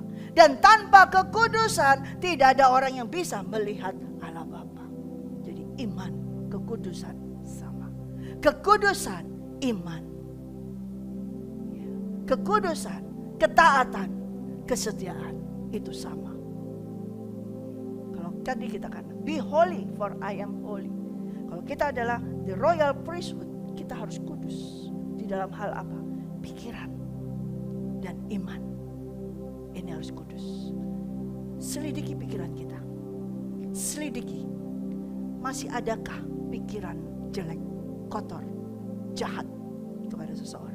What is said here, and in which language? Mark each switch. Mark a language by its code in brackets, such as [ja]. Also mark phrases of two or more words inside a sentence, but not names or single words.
[id] Dan tanpa kekudusan tidak ada orang yang bisa melihat Allah Bapa. Jadi iman, kekudusan sama. Kekudusan, iman. Kekudusan, ketaatan, kesetiaan itu sama. Kalau tadi kita kan [en] be holy for I am holy. [id] Kalau kita adalah [en] the royal priesthood, [id] kita harus kudus di dalam hal apa? Pikiran dan iman. Ini harus kudus. Selidiki pikiran kita. Selidiki. Masih adakah pikiran jelek, kotor, jahat kepada seseorang?